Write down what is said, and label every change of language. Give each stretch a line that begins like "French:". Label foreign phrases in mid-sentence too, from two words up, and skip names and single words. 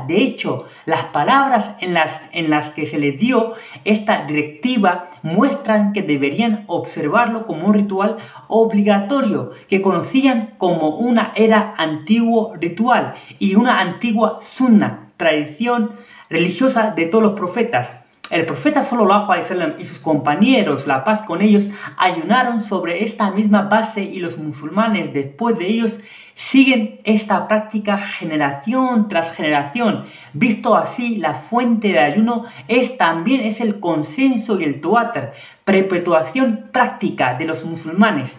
Spanish: De hecho, las palabras en las que se les dio esta directiva muestran que deberían observarlo como un ritual obligatorio, que conocían como una era antiguo ritual y una antigua sunna, tradición religiosa de todos los profetas. El profeta
Arabic: صلى الله عليه وسلم
Spanish: y sus compañeros, la paz con ellos, ayunaron sobre esta misma base, y los musulmanes después de ellos siguen esta práctica generación tras generación. Visto así, la fuente del ayuno también es el consenso y el tuatr, perpetuación práctica de los musulmanes.